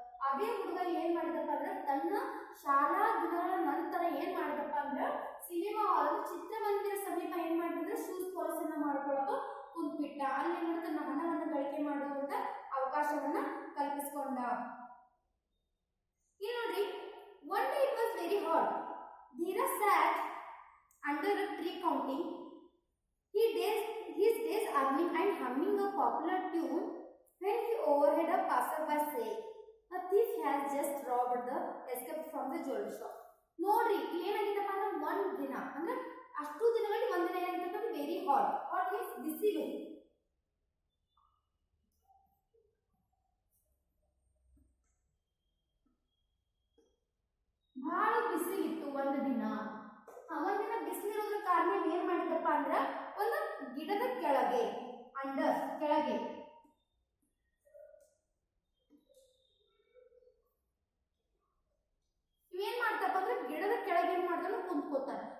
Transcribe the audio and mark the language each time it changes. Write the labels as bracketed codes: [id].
[kn] ಅದೇ ಹುಡುಗ ಏನ್ ಮಾಡಿದಪ್ಪ ಅಂದ್ರೆ ತನ್ನ ಶಾಲಾ ದಿನಗಳ ನಂತರ ಏನ್ ಮಾಡಿದಪ್ಪ ಅಂದ್ರೆ ಸಿನಿಮಾ ಹಾಲ್ ಚಿತ್ರಮಂದಿರ ಸಮೀಪ ಏನ್ ಮಾಡಿದ್ರೆ ಶೂಸ್ ಪಾಲಿಶ್ ಅನ್ನ ಮಾಡ್ಕೊಳ್ಳೋದು ಕುಂತ್ಬಿಟ್ಟ. ಅಲ್ಲಿ ಏನ್ ತನ್ನ ಹಣವನ್ನು ಗಳಿಕೆ ಮಾಡುವಂತ ಅವಕಾಶವನ್ನ ಕಲ್ಪಿಸಿಕೊಂಡ. ಇಲ್ಲಿ ನೋಡ್ರಿ, [en] one day it was very hot. Dhira sat under a tree counting his days earning and humming a popular tune when he overheard a passerby say, "A thief has just robbed the escaped from the jewelry shop." [kn] ನೋಡ್ರಿ, ಏನಾಗಿತ್ತಪ್ಪ ಅಂದ್ರೆ ಒಂದ್ ದಿನ ಅಂದ್ರೆ ಅಷ್ಟು ದಿನಗಳಲ್ಲಿ ಒಂದಿನ ಏನಾಗಿತ್ತಪ್ಪ ಅಂದ್ರೆ [en] very hot [kn] means ಬಿಸಿಲು. ಬಹಳ ಬಿಸಿಲಿತ್ತು ಒಂದು ದಿನ. ಒಂದಿನ ಬಿಸಿಲಿರೋದ್ರ ಕಾರಣ ಏನ್ ಮಾಡಿದಪ್ಪ ಅಂದ್ರ ಒಂದು ಗಿಡದ ಕೆಳಗೆ ಕೆಳಗೆ ಏನ್ ಮಾಡ್ತಪ್ಪ ಅಂದ್ರೆ ಗಿಡದ ಕೆಳಗೆ ಏನ್ ಮಾಡ್ತಾನ ಕುಂತ್ಕೋತಾನೆ.